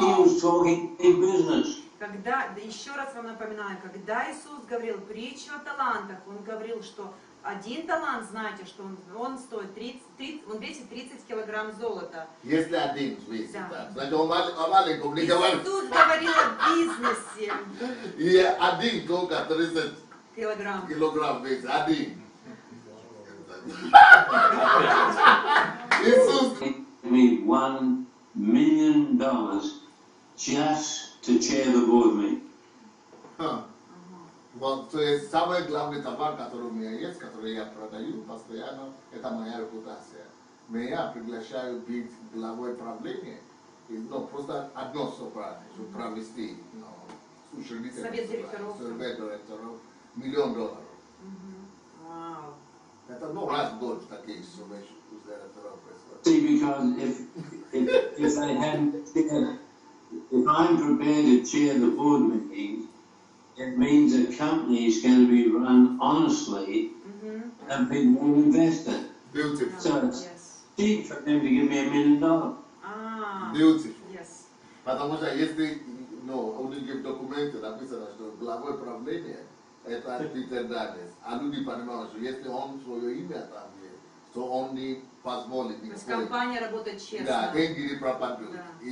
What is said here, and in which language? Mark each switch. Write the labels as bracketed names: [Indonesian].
[English] He was talking in business. [Russian] Еще раз вам напоминаю, когда Иисус говорил притчу о талантах, Он говорил, что один талант, знаете, что он стоит 30, он весит 30 килограмм золота. Если один весит, да. Значит, он маленький, не говорит. Иисус говорил о бизнесе. И один только 30 килограмм весит, один. Иисус [English] Give me $1 million just to chair the board meeting. [Russian] Вот, то есть самый главный товар, который у меня есть, который я продаю постоянно, это моя репутация. Меня приглашают быть главой правления, но просто одно собрание, чтобы провести учредительный совет директоров. $1 миллион. Вау. Это раз в год такие суммы у директоров происходят. [English] See, because if they hadn't chaired, if I'm prepared to chair the board meeting, it means a company is going to be run honestly and people will invest in it. Beautiful. So it's cheap for them to give me $1 million. Beautiful. Yes. [Russian] Потому что если, у них в документе написано, что главой правления это Питер Дениелс, а люди понимают, что если он свое имя там есть, то он не позволит. То есть компания работает честно. Да, деньги не пропадут. Да.